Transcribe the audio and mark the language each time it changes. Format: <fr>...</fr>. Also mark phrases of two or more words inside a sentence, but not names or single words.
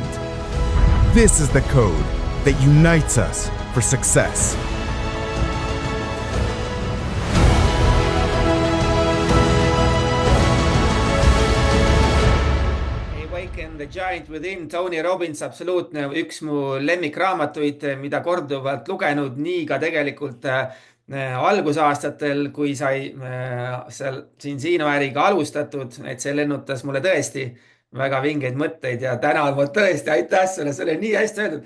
<en>This is the code that unites us for success. The Giant Within, Tony Robbins,</en> <et>absoluutne üks mu lemmikraamatuid, mida korduvalt lugenud, nii ka tegelikult algusaastatel, kui sai seal Cincino äriga alustatud, et see lennutas mulle tõesti väga vingeid mõtteid ja täna ma tõesti, aitäh sulle, see oli nii hästi öeldud.</et>